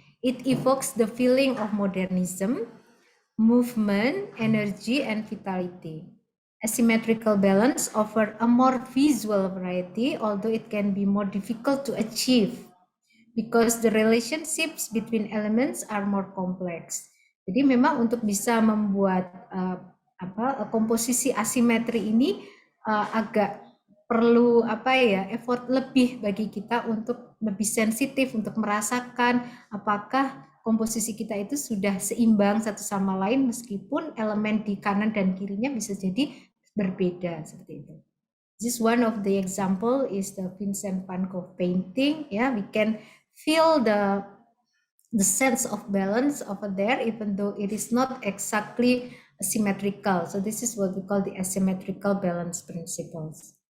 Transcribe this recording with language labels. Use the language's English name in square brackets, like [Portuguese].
[English] It evokes the feeling of modernism, movement, energy, and vitality. Asymmetrical balance offers a more visual variety, although it can be more difficult to achieve because the relationships between elements are more complex. [Indonesian] Jadi memang untuk bisa membuat komposisi asimetri ini agak perlu effort lebih bagi kita untuk lebih sensitif untuk merasakan apakah komposisi kita itu sudah seimbang satu sama lain meskipun elemen di kanan dan kirinya bisa jadi berbeda seperti itu. [English] This one of the example is the Vincent van Gogh painting. Yeah, we can feel the sense of balance over there, even though it is not exactly symmetrical. So this is what we call the asymmetrical balance principles.